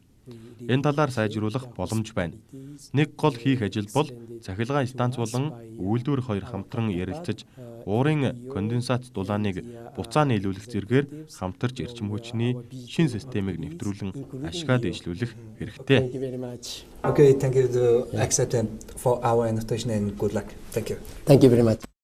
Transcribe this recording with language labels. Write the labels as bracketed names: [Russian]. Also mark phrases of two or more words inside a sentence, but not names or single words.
[Mongolian] Энэ талаар сайжруулах боломж байна. Нэг гол хийх ажил бол цахилгаан станц болон үйлдвэр хоёр хамтран ярилцаж уурын конденсат дулааныг буцаа нийлүүлэх зэргээр хамтарч эрчим хүчний шин системийг нэвтрүүлэн ашиглаад ижлүүлэх хэрэгтэй. [English] Okay, thank you to accept for our invitation and good luck. Thank you. Thank you very much.